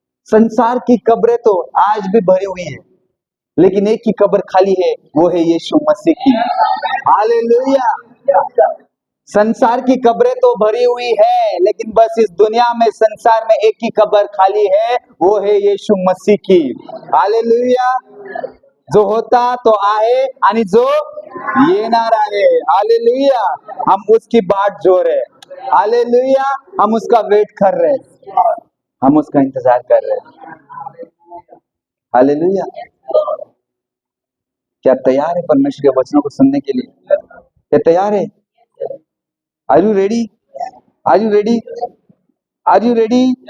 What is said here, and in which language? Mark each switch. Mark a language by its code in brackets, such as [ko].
[hi] संसार की कब्रें तो आज भी भरी हुई है, लेकिन एक ही कब्र खाली है, वो है यीशु मसीह की। हालेलुया। संसार की कब्रें तो भरी हुई है, लेकिन बस इस दुनिया में संसार में एक ही कब्र खाली है, वो है यीशु मसीह की। हालेलुया। जो होता तो आए [mr] आणि जो येणार आहे। [hi] हालेलुया। हम उसकी बाट जो रहे। हालेलुया। हम उसका वेट कर रहे, हम उसका इंतजार कर रहे। हालेलुया। क्या तैयार है परमेश्वर के वचनों को सुनने के लिए? क्या तैयार है? [en] Are you ready? Are you ready? Are you ready?